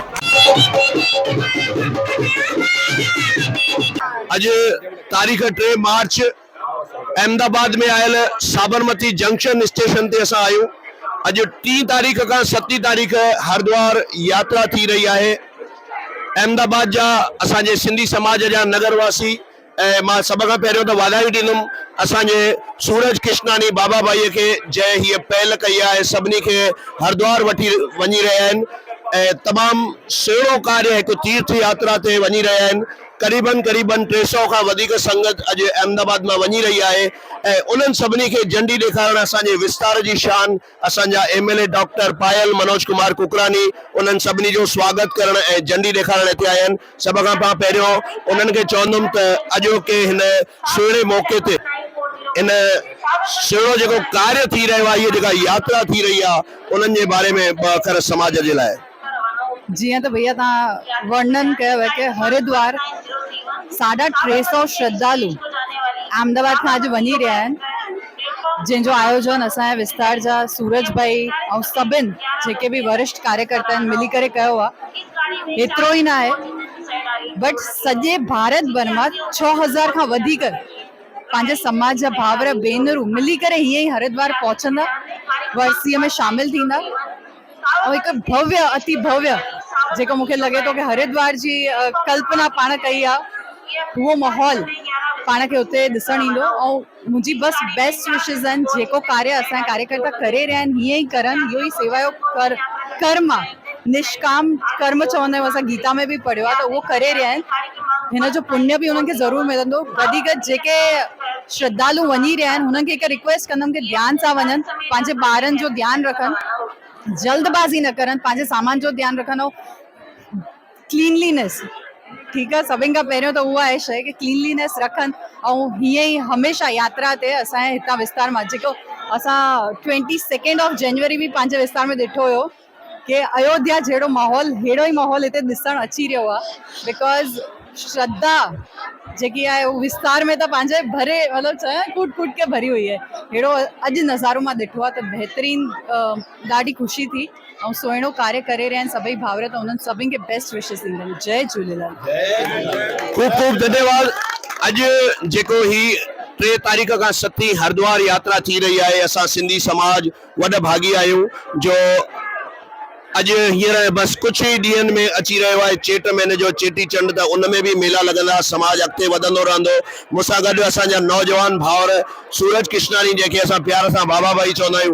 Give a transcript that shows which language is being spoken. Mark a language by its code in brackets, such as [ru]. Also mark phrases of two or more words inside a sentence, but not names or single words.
[sd] अज तारीख 3 मार्च अहमदाबाद में आयल साबरमती जंक्शन स्टेशन ते असां आहियूं। अज 3 तारीख का 7 तारीख हरिद्वार यात्रा [hi] थी रही है। [sd] अहमदाबाद जा असांजे सिंधी समाज जा नगरवासी मां सब खां पहिरियों तो वाधायूं ॾींदुमि असांजे सूरज कृष्णानी बाबा भाई के जंहिं हीअ पहल कई आहे, सभिनी खे हरिद्वार वठी वञी रहिया आहिनि। तमामु सुहिणो कार्य हिकु तीर्थ यात्रा ते वञी रहिया आहिनि। करीबन 300 खां वधीक संगत अॼु अहमदाबाद में वञी रही है। उन्हनि सभिनी खे झंडी ॾेखारण असांजे विस्तार जी शान असांजा MLA डॉक्टर पायल मनोज कुमार कुकरानी उन्हनि सभिनी जो स्वागत करण ऐं झंडी ॾेखारण हिते आया आहिनि। सभ खां पहिरियों उन्हनि खे चवंदुमि त अॼोके हिन सुहिणे मौक़े ते इन सुहिणो जेको कार्य थी रहियो आहे, इहा जेका यात्रा थी रही आहे, उन्हनि जे बारे में ॿ अखर समाज जे लाइ। जी तो भैया तव्हां वर्णन कयो है कि हरिद्वार 350 श्रद्धालु अहमदाबाद खां अॼु वञी रहिया आहिनि, जंहिंजो आयोजन असांजे विस्तार जा सूरज भाई ऐं सभिनि जेके भी वरिष्ठ कार्यकर्ता आहिनि मिली करे कयो आहे। एतिरो ई न आहे बट सॼे भारत भर मां 6000 खां वधीक पंहिंजे समाज जा भावर भेनरूं मिली करे हीअं ई हरिद्वार पहुचंदा, वर्सीअ में शामिल थींदा और एक भव्य अति भव्य जेको मूंखे लगे तो कि हरिद्वार जी कल्पना पाण कई आहे, वो माहौल पाण खे उते ॾिसण ईंदो। ऐं मुंहिंजी बस [en] best wishes [sd] आहिनि, जेको कार्य असांजा कार्यकर्ता करे रहिया आहिनि हीअं ई करनि। इहो ई सेवा जो कर्म आहे, निष्काम कर्म चवंदा आहियूं असां, गीता में भी पढ़ियो आहे, त उहो करे रहिया आहिनि। हिन जो पुण्य भी उन्हनि खे ज़रूरु मिलंदो। गॾी गॾु जेके श्रद्धालु वञी रहिया आहिनि हुननि खे हिकु रिक्वेस्ट कंदमि कि ध्यान सां वञनि, पंहिंजे ॿारनि जो ध्यानु रखनि, जल्दबाजी न करनि, पंहिंजे सामान जो ध्यानु रखनि ऐं क्लीनलीनेस, [hi] ठीक है, [sd] सभिनि खां पहिरियों तो उहा आहे शइ कि क्लीनलीनेस रखनि। ऐं हीअं ई हमेशह यात्रा ते असांजे हितां विस्तार मां जेको असां 22 जनवरी भी पंहिंजे विस्तार में ॾिठो हुयो कि अयोध्या जहिड़ो माहौल, अहिड़ो ई माहौल हिते ॾिसणु अची रहियो आहे। बिकॉज श्रद्धा जेकी आहे उहो विस्तार में त पंहिंजे भरे मतिलबु चए [hi] कूट कूट के भरी हुई है। [sd] अहिड़ो अॼु नज़ारो मां ॾिठो आहे त बहितरीन, ॾाढी ख़ुशी थी ऐं सुहिणो कार्य करे रहिया आहिनि सभई भावर, त उन्हनि सभिनि खे [en] best wishes [sd] ॾींदमि। जय झूलेलाल। खूब धन्यवाद। अॼु जेको ही 3 तारीख का 7 हरिद्वार यात्रा थी रही है, असां सिंधी समाज वॾ भागी आहियूं जो अॼु हींअर [hi] बस कुछ ही [sd] ॾींहंनि में अची रहियो आहे चेट महीने जो चेटी चंड, त उन में भी मेला लॻंदा, समाज अॻिते वधंदो रहंदो। मूंसां गॾु असांजा नौजवान भाउर सूरज कृष्णानी जंहिंखे असां प्यार सां बाबा भाई चवंदा आहियूं।